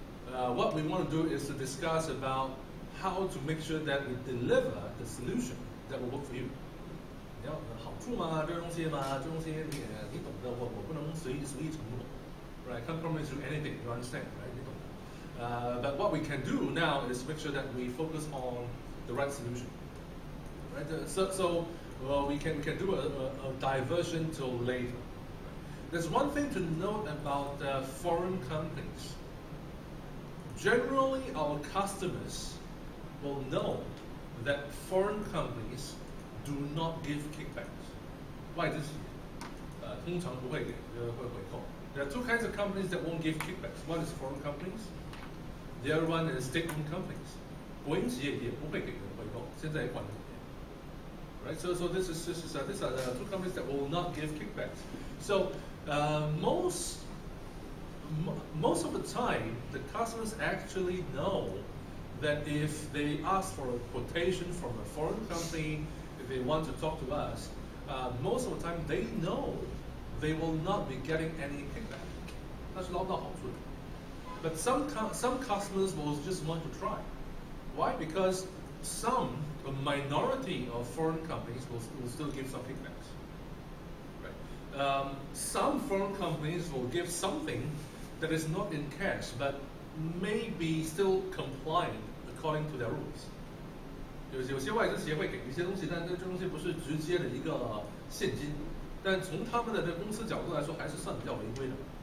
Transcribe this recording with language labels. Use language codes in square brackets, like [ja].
[en] What we want to do is to discuss about how to make sure that we deliver the solution that will work for you. [zh] 你要好处嘛，这东西嘛，这东西你懂的，我不能随意承诺。 [en] Right? Can't promise you anything. You understand, right? [zh] 你懂的。 [en] But what we can do now is make sure that we focus on the right solution. Right? So we can do a diversion till later. There's one thing to note about foreign companies. Generally, our customers will know that foreign companies do not give kickbacks. [zh] 外资企业通常不会给会回扣。 [en] There are two kinds of companies that won't give kickbacks. One is foreign companies. The other one is state-owned companies. [zh] 国营企业也不会给人回扣，现在也管得很严。 [en] Right? So these are the two companies that will not give kickbacks. So most of the time, the customers actually know that if they ask for a quotation from a foreign company, if they want to talk to us, most of the time they know they will not be getting any kickback. [zh] 那是捞到好处的。 [en] But some customers will just want to try. Why? Because a minority of foreign companies will still give some kickbacks. Right? Some foreign companies will give something that is not in cash, but may be still compliant according to their rules. [zh] 有些外资企业会给一些东西，但这东西不是直接的一个现金，但从他们的公司角度来说，还是算比较违规的。